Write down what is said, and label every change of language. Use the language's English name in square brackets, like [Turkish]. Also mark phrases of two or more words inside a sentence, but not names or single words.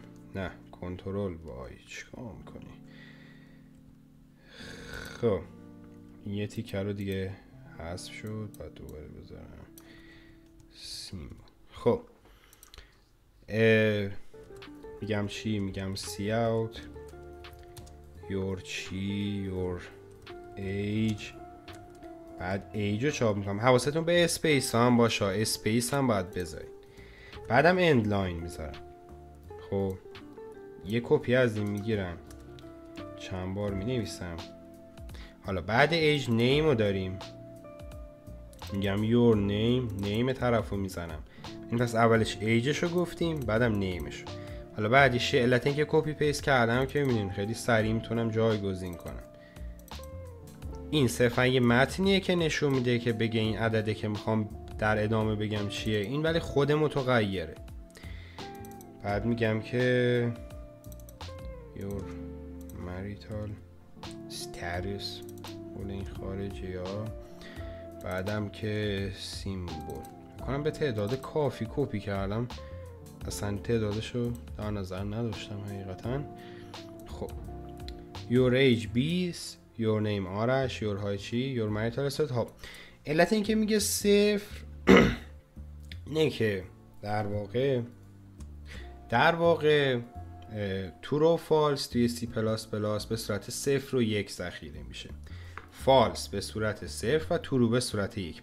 [Persian] نه کنترل وای چیکار میکنی؟ خب این یه تیکه رو دیگه حذف شد، بعد دوباره بذارم سیم. خب میگم چی؟ میگم [English] C out [Persian] your چی [English] your age، [Persian] بعد ایج رو چاپ میکنم. حواستون به اسپیس هم باشه، اسپیس هم باید بذارید. بعدم [English] end line [Persian] میذارم. خب یه کپی از این میگیرم، چند بار مینویسم. حالا بعد [English] age name [Persian] رو داریم، میگم [English] your name، [Persian] نیم طرف رو میزنم. این پس اولش ایجش رو گفتیم، بعدم نیمش. حالا بعدیش علت این که کپی پیست کردم که میبینین خیلی سریع میتونم جایگزین کنم. این صرفا یه متنیه که نشون میده که بگه این عدده که میخوام در ادامه بگم چیه، این ولی خود متغیره. بعد میگم که [English] your marital status، [Persian] اون این خارجی ها. بعدم که سیمبل کنم به تعداد کافی کپی کردم، اصلا تعدادشو در نظر نداشتم حقیقتا. خب [English] your age 20، your name آرش، your height [Persian] چی، [English] your marital status. [Persian] خب علت این که میگه صفر اینه که در واقع true و false توی C++ به صورت 0 و 1 ذخیره میشه. false به صورت 0 و true به صورت 1.